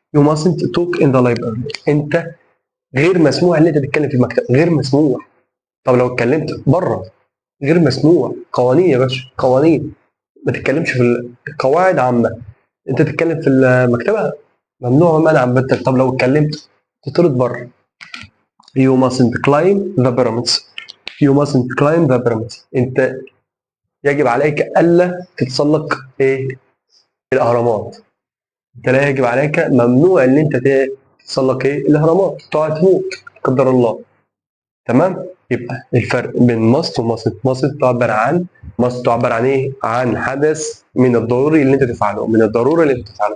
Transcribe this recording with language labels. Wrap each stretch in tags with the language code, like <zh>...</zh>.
<en>you mustn't talk in the library،</en> <ar>انت غير مسموح ان انت تتكلم في المكتب، غير مسموح. طب لو اتكلمت بره غير مسموح. قوانين يا باشا، قوانين. ما تتكلمش في القواعد عامه، انت تتكلم في المكتبه ممنوع ومنع بتك. طب لو اتكلمت تطرد بره.</ar> <en>you mustn't climb the pyramids. you mustn't climb the pyramids،</en> <ar>انت يجب عليك الا تتسلق ايه؟ الاهرامات. انت لا يجب عليك، ممنوع ان انت تتسلق ايه؟ الاهرامات، تقع تموت لا قدر الله. تمام. يبقى الفرق بين must و must تعبر عن ايه؟ عن حدث من الضروري اللي انت تفعله، من الضروري اللي انت تفعله.</ar>